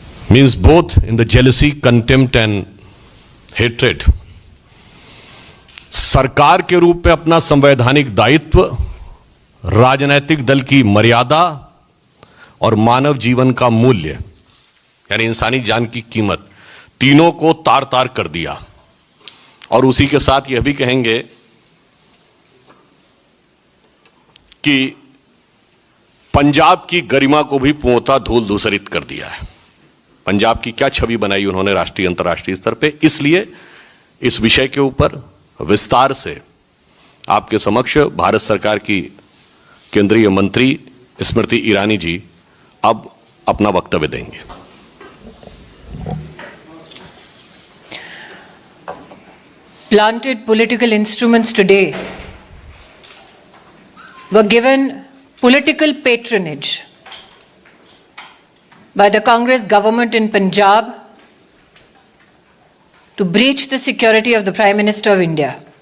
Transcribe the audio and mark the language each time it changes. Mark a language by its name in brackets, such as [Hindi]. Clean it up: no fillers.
[English] means both in the jealousy, contempt and hatred. [Hindi] सरकार के रूप में अपना संवैधानिक दायित्व, राजनैतिक दल की मर्यादा और मानव जीवन का मूल्य यानी इंसानी जान की कीमत, तीनों को तार तार कर दिया। और उसी के साथ यह भी कहेंगे कि पंजाब की गरिमा को भी पूर्णतः धूल धूसरित कर दिया है। पंजाब की क्या छवि बनाई उन्होंने राष्ट्रीय अंतर्राष्ट्रीय स्तर पे। इसलिए इस विषय के ऊपर विस्तार से आपके समक्ष भारत सरकार की केंद्रीय मंत्री स्मृति ईरानी जी अब अपना वक्तव्य देंगे। [English] Planted political instruments today were given political patronage by the Congress government in Punjab to breach the security of the Prime Minister of India.